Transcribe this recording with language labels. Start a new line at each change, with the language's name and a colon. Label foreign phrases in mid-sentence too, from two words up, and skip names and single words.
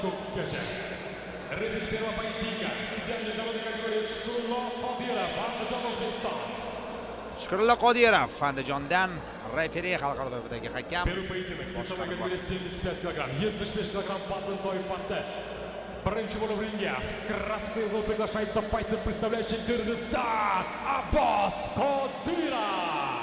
Russian: раундgacha. Referi первого поединка. Судья международной категории Shukrullo Qodirov, Andijon, O'zbekiston.
Uzbek: Shukrullo Qodirov, Andijondan referi xalqaro toifadagi hakam.
Russian: Первый поединок. Весовая категория 75 кг, 75 кг
Uzbek: вазн toifasi. Birinchi bo'lib ringga
Russian: в красный угол приглашается файтер, представляющий Кыргызстан, Abbos Qodirov.